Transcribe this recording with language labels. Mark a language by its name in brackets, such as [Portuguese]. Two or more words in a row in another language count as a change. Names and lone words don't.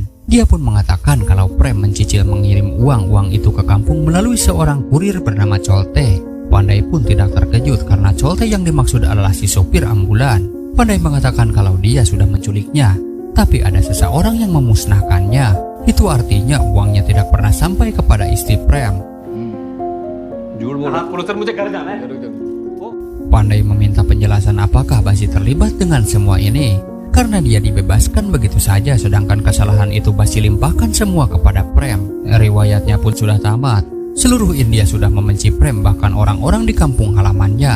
[Indonesian] Dia pun mengatakan kalau Prem mencicil mengirim uang itu ke kampung melalui seorang kurir bernama Colte. Pandai pun tidak terkejut karena Colte yang dimaksud adalah si sopir ambulan. Pandai mengatakan kalau dia sudah menculiknya, tapi ada seseorang yang memusnahkannya. Itu artinya uangnya tidak pernah sampai kepada istri Prem. [Hindi] हाँ पुलिस सर मुझे घर जाना है। [Indonesian] Pandai meminta penjelasan apakah Basi terlibat dengan semua ini. Karena dia dibebaskan begitu saja, sedangkan kesalahan itu Basi limpahkan semua kepada Prem. Riwayatnya pun sudah tamat. Seluruh India sudah membenci Prem, bahkan orang-orang di kampung halamannya.